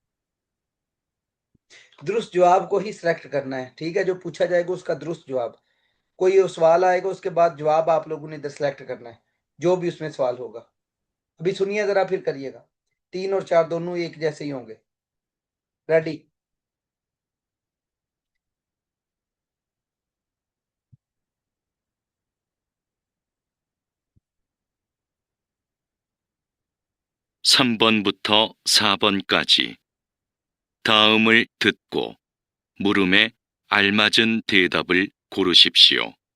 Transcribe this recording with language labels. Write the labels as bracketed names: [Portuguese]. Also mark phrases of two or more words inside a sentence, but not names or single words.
[Urdu] درست جواب کو ہی سلیکٹ کرنا ہے، ٹھیک ہے. جو پوچھا جائے گا اس کا درست جواب، کوئی سوال آئے گا اس کے بعد جواب آپ لوگوں نے ادھر سلیکٹ کرنا ہے، جو بھی اس میں سوال ہوگا. ابھی سنیے ذرا، پھر کریے گا۔ 3 اور 4 دونوں ایک جیسے ہی ہوں گے. रेडी? [Korean] 삼 번부터 4번까지 다음을 듣고 물음에 알맞은 대답을 고르십시오.